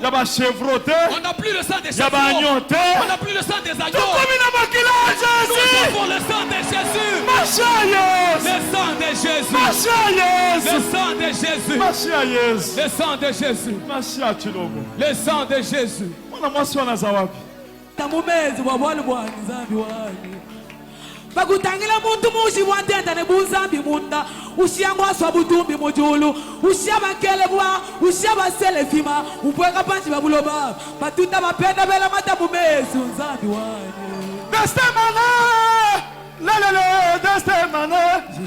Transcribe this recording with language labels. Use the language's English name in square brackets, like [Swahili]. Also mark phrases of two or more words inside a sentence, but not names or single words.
[French] On n'a plus le sang des chevaux. On n'a plus le sang des agneaux. Nous avons le sang de Jésus. Le sang de Jésus. Le sang de Jésus. Le sang de Jésus. Le sang de Jésus. [Luba-Katanga] Bakutangira muntu mushi wantenda ne buzambi munda ushiyangwa swabutumbi mujulu ushiyabakelebwa ushiyabaselefima upweka panchi babuloba batuta bapenda bela mata mumezu nzambi wani destemane lelele destemane